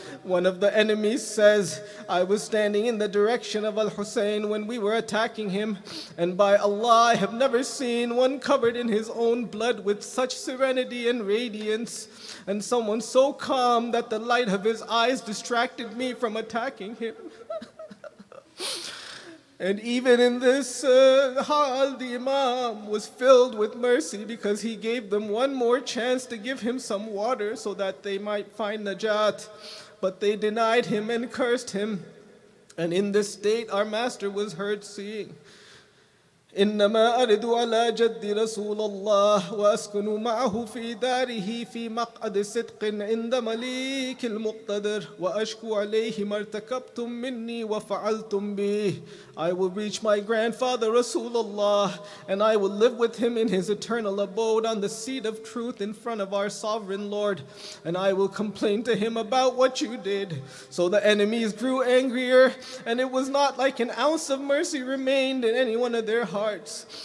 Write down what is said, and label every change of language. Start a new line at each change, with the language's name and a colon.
English: One of the enemies says, I was standing in the direction of Al-Hussein when we were attacking him, and by Allah, I have never seen one covered in his own blood with such serenity and radiance, and someone so calm that the light of his eyes distracted me from attacking him. And even in this hal, the Imam was filled with mercy because he gave them one more chance to give him some water so that they might find najat. But they denied him and cursed him. And in this state, our master was heard saying,
Arabic: إنما أرد على جد رسول الله وأسكن معه في داره في مقعد صدق عند مليك المقتدر وأشكو عليه ما ارتكبتم مني وفعلتم به.
English: I will reach my grandfather Rasulullah, and I will live with him in his eternal abode on the seat of truth in front of our sovereign Lord, and I will complain to him about what you did. So the enemies grew angrier, and it was not like an ounce of mercy remained in any one of their hearts.